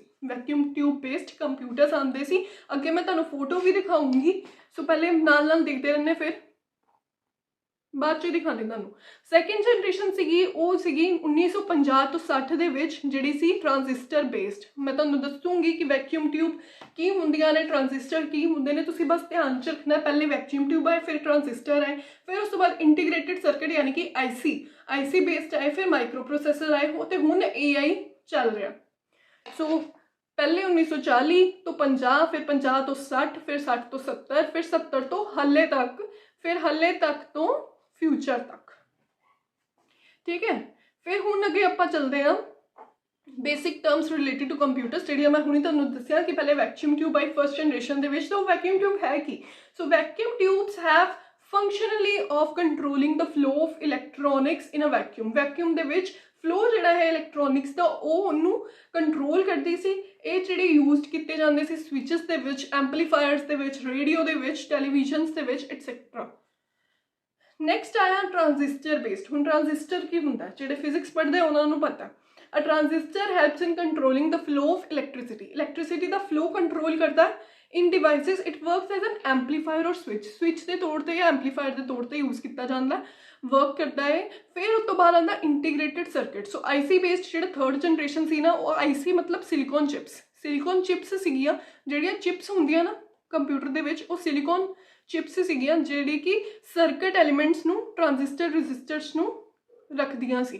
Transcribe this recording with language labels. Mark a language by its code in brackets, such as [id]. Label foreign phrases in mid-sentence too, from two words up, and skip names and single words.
[en] vacuum tube based computers [pa] ਆਉਂਦੇ ਸੀ। ਅੱਗੇ ਮੈਂ ਤੁਹਾਨੂੰ ਫੋਟੋ ਵੀ ਦਿਖਾਉਂਗੀ, ਸੋ ਪਹਿਲੇ ਨਾਲ ਨਾਲ ਦੇਖਦੇ ਰਹਿੰਦੇ, ਫਿਰ ਬਾਅਦ 'ਚ ਦਿਖਾਉਂਦੇ ਤੁਹਾਨੂੰ। [en] second generation [pa] ਸੀਗੀ ਉਹ ਸੀਗੀ 1950 ਤੋਂ 60 ਦੇ ਵਿੱਚ, ਜਿਹੜੀ ਸੀ [en] transistor based. [pa] ਮੈਂ ਤੁਹਾਨੂੰ ਦੱਸੂਗੀ ਕਿ [en] vacuum tube [pa] ਕੀ ਹੁੰਦੀਆਂ ਨੇ, ਟ੍ਰਾਂਜ਼ਿਸਟਰ ਕੀ ਹੁੰਦੇ ਨੇ, ਤੁਸੀਂ ਬਸ ਧਿਆਨ 'ਚ ਰੱਖਣਾ। ਪਹਿਲੇ [en] vacuum tube [pa] ਆਏ, ਫਿਰ ਟ੍ਰਾਂਜ਼ਿਸਟਰ ਆਏ, ਫਿਰ ਉਸ ਤੋਂ ਬਾਅਦ [en] integrated circuit [hi] यानी कि [en] IC based [pa] ਆਏ, ਫਿਰ [en] micro processor [pa] ਆਏ, ਤੇ ਹੁਣ AI ਚੱਲ ਰਿਹਾ। ਸੋ ਪਹਿਲੇ 1940 ਤੋਂ 50, ਫਿਰ 50 ਤੋਂ 60, ਫਿਰ 60 ਤੋਂ 70, ਫਿਰ 70 ਤੋਂ ਹੱਲੇ ਤੱਕ, ਫਿਰ ਹੱਲੇ ਤੱਕ ਤੋਂ ਫਿਊਚਰ ਤੱਕ। ਠੀਕ ਹੈ, ਫਿਰ ਹੁਣ ਅੱਗੇ ਆਪਾਂ ਚੱਲਦੇ ਹਾਂ [en] basic terms related to computers, [pa] ਜਿਹੜੀਆਂ ਮੈਂ ਹੁਣੇ ਤੁਹਾਨੂੰ ਦੱਸਿਆ ਕਿ ਪਹਿਲੇ [en] vacuum tube [pa] ਆਈ [en] first generation [pa] ਦੇ ਵਿੱਚ। ਤਾਂ ਵੈਕਿਊਮ ਟਿਊਬ ਹੈ ਕੀ? ਸੋ [en] vacuum tubes have functionally of controlling the flow of electronics in a vacuum। [pa] ਵੈਕਿਊਮ ਦੇ ਵਿੱਚ ਫਲੋ ਜਿਹੜਾ ਹੈ ਇਲੈਕਟ੍ਰੋਨਿਕਸ ਦਾ ਉਹ ਉਹਨੂੰ ਕੰਟਰੋਲ ਕਰਦੀ ਸੀ। ਇਹ ਜਿਹੜੇ ਯੂਜ਼ਡ ਕੀਤੇ ਜਾਂਦੇ ਸੀ ਸਵਿਚਸ ਦੇ ਵਿੱਚ, ਐਂਪਲੀਫਾਇਰਸ ਦੇ ਵਿੱਚ, ਰੇਡੀਓ ਦੇ ਵਿੱਚ, ਟੈਲੀਵਿਜ਼ਨਸ ਦੇ ਵਿੱਚ ਐਟਸੈਟਰਾ। ਨੈਕਸਟ ਆਇਆ [en] transistor based. [pa] ਹੁਣ ਟ੍ਰਾਂਜ਼ਿਸਟਰ ਕੀ ਹੁੰਦਾ, ਜਿਹੜੇ ਫਿਜ਼ਿਕਸ ਪੜ੍ਹਦੇ ਉਹਨਾਂ ਨੂੰ ਪਤਾ। [en] A transistor helps in controlling the flow of electricity। [pa] ਇਲੈਕਟ੍ਰਿਸਿਟੀ ਦਾ ਫਲੋ ਕੰਟਰੋਲ ਕਰਦਾ। [en] In devices it works as an amplifier or switch। [pa] ਸਵਿਚ ਦੇ ਤੌਰ ਤੇ ਜਾਂ ਐਂਪਲੀਫਾਇਰ ਦੇ ਤੌਰ ਤੇ ਯੂਜ਼ ਕੀਤਾ ਜਾਂਦਾ, ਵਰਕ ਕਰਦਾ ਹੈ। ਫਿਰ ਉਸ ਤੋਂ ਬਾਅਦ ਆਉਂਦਾ [en] integrated circuit. [pa] ਸੋ [en] IC based [pa] ਜਿਹੜਾ [en] 3rd generation [pa] ਸੀ ਨਾ, ਉਹ IC ਮਤਲਬ [en] silicon chips. silicon chips [pa] ਸੀਗੀਆਂ ਜਿਹੜੀਆਂ ਚਿਪਸ ਹੁੰਦੀਆਂ ਨਾ ਕੰਪਿਊਟਰ ਦੇ ਵਿੱਚ, ਉਹ [en] silicon chips [pa] ਸੀਗੀਆਂ ਜਿਹੜੀ ਕਿ [en] circuit elements [pa] ਨੂੰ, [en] transistor resistors [pa] ਨੂੰ ਰੱਖਦੀਆਂ ਸੀ।